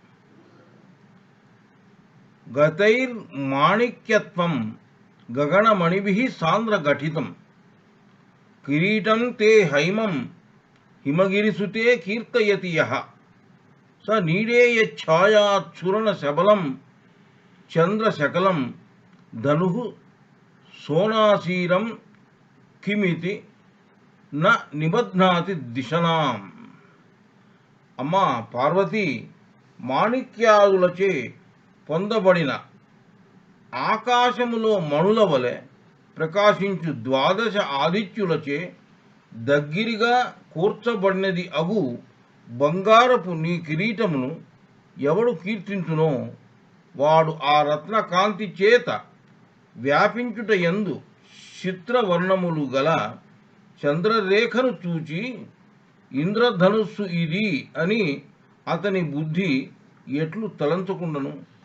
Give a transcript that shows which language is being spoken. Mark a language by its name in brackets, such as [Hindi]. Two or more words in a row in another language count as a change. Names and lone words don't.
[Sanskrit] गतैर्माणिक्यत्वं गगनमणिभिः सान्द्रघटितं किरीटं ते हैमं हिमगिरिसुते कीर्तयति यः स नीडेयच्छायाच्छूर्णशबलं चन्द्रशकलं धनुः सोनासीरं किमिति न निबध्नाति दिशनाम्। [Telugu] అమ్మా పార్వతి, మాణిక్యాదులచే పొందబడిన ఆకాశములో మణుల వలె ప్రకాశించు ద్వాదశ ఆదిత్యులచే దగ్గరిగా కూర్చబడినది అగు బంగారపు నీ కిరీటమును ఎవడు కీర్తించునో వాడు ఆ రత్న కాంతి చేత వ్యాపించుట యందు చిత్రవర్ణములు గల చంద్రరేఖను చూచి ఇంద్రధనుస్సు ఇది అని అతని బుద్ధి ఎట్లు తలంచుకుండను?